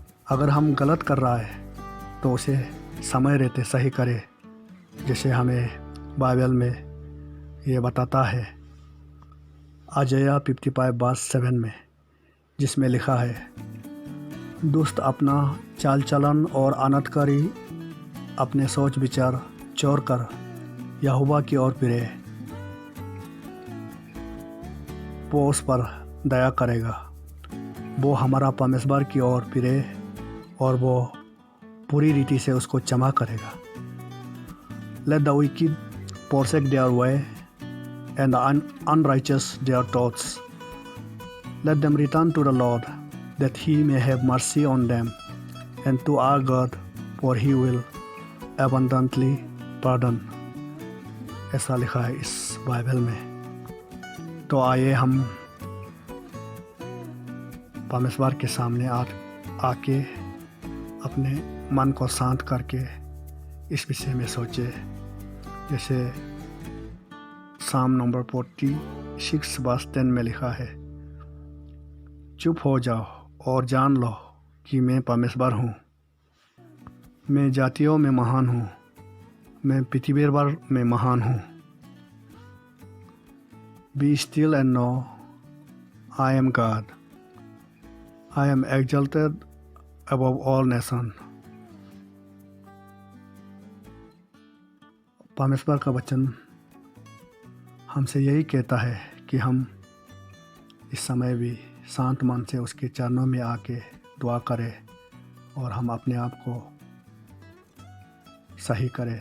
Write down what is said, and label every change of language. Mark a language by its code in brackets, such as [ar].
[hi] अगर हम गलत कर रहा है तो उसे समय रहते सही करे, जैसे हमें बाइबल में ये बताता है आयशा 55 वर्स 7 में, जिसमें लिखा है, दुष्ट अपना चाल चलन और अनर्थकारी अपने सोच विचार छोड़ कर यहोवा की ओर फिरे, वो उस पर दया करेगा। वो हमारा परमेश्वर की ओर फिरे और वो पूरी रीति से उसको क्षमा करेगा। [en] Let the wicked forsake their way and the unrighteous their thoughts. Let them return to the Lord, that he may have mercy on them, and to our God, for he will abundantly pardon. [hi] ऐसा लिखा है इस Bible में। तो आइए हम परमेश्वर के सामने आके अपने मन को शांत करके इस विषय में सोचे। जैसे साम नंबर 46 वर्स 10 में लिखा है, चुप हो जाओ और जान लो कि मैं परमेश्वर हूँ। मैं जातियों में महान हूँ, मैं पृथ्वी भर में महान हूँ। [en] Be still and know I am God. I am exalted above all nations. [hi] परमेश्वर का वचन हमसे यही कहता है कि हम इस समय भी शांत मन से उसके चरणों में आके दुआ करें और हम अपने आप को सही करें।